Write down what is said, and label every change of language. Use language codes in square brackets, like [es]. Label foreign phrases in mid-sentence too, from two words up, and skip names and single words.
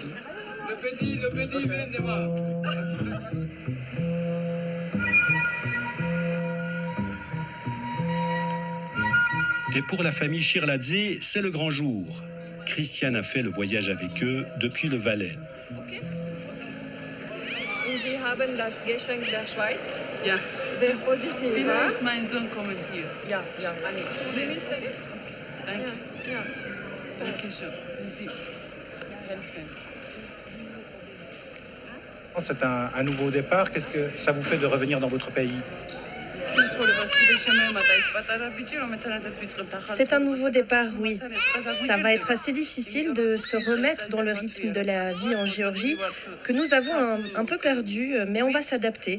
[fr] Le petit, viens de voir. Et pour la famille Schirladze, c'est le grand jour. Christiane a fait le voyage avec eux depuis le Valais. [de] Sie haben das Geschenk der Schweiz. Ja. Sehr positiv. Vielleicht mein Sohn kommen hier. Ja, ja. Danke. Ja. Danke schön. Sie helfen. [fr] C'est un nouveau départ. Qu'est-ce que ça vous fait de revenir dans votre pays? C'est un nouveau départ, oui. Ça va être assez difficile de se remettre dans le rythme de la vie en Géorgie, que nous avons un peu perdu, mais on va s'adapter.